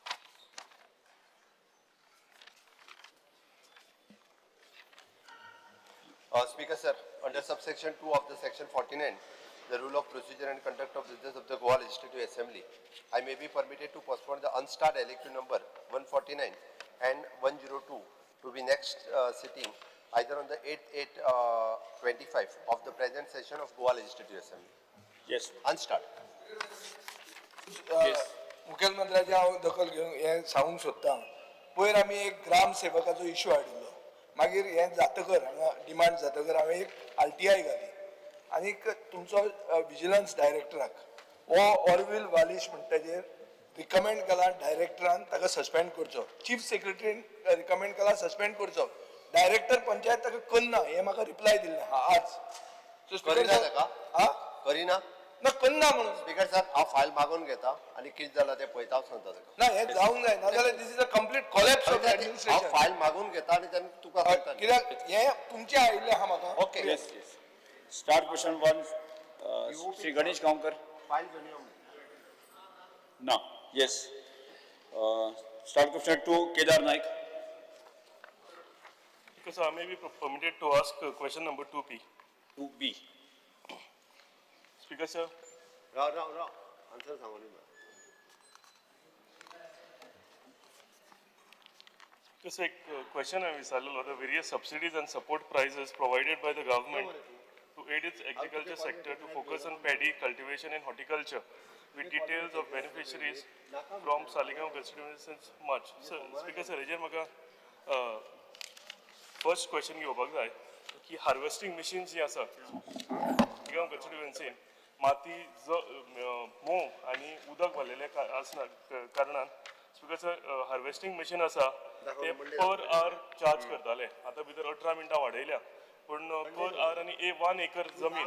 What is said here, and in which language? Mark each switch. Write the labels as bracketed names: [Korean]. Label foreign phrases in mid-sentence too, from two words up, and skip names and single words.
[English] Speaker, sir, under subsection 2 of the section 49, the rule of procedure and conduct of business of the Goa Legislative Assembly, I may be permitted to postpone the unstarred elective number 149 and 102 to be next sitting either on the 8/8/25 of the present session of Goa Legislative Assembly. Yes. Unstarred. Yes. [Konkani] मुखेलमंत्र्याची हांव दखल घेवन हें सांगूंक सोदतां. पयर आमी एक ग्राम सेवकाचो इश्यू हाडिल्लो. मागीर हें जातकर हांगा डिमांड जातकर हांवें एक RTI घाली. आनीक तुमचो विजिलन्स डायरेक्टराक हो ऑरवील वालिश म्हणटा ताजेर रिकमेंड केला डायरेक्टरान ताका सस्पेंड करचो. चीफ सेक्रेटरीन रिकमेंड केला सस्पेंड करचो. डायरेक्टर पंचायत ताका करना हें म्हाका रिप्लाय दिल्लें आज. करिना ताका? हा करिना? ना करना म्हणून. [English] speaker sir, [Konkani] हांव फायल मागून घेता आणि कितें जालां तें पळयता सांगता ताका. ना हें जावंक जाय नाजाल्यार [English] this is a complete collapse of [Konkani] हांव एडमिनिस्ट्रेशन. फायल मागून घेता आणि तेन्ना तुका सांगता. कित्याक हें तुमचें आयिल्लें आहा म्हाका. ओके. [English] Yes. Yes. Start question 1. Sri Ganesh Kankar. [Konkani] फायल घेवन यो. [English] No. Yes. Start question 2. Kedar Naik. Because I may be permitted to ask question number 2B. 2B. Speaker sir, [Konkani] राव आन्सर सांगून यो. [English] because a question I विचारलेलो the various subsidies and support prices provided by the government to aid its agriculture sector to focus on paddy cultivation and horticulture with details of beneficiaries from Saligam constituency since March. So, Speaker sir, [Konkani] हेजेर म्हाका [English] first question [Konkani] घेवपाक जाय की [English] harvesting machines [Konkani] जी आसा [English] Saligam constituency [Konkani] माती मोव आणि उदक भरलेले आसना कारणान [English] speaker sir harvesting machine [Konkani] आसा ते [English] per hour [Konkani] चार्ज करताले. आता भितर 18 मिनटां वाडयल्या पण [English] per hour [Konkani] आणि 1 एकर जमीन.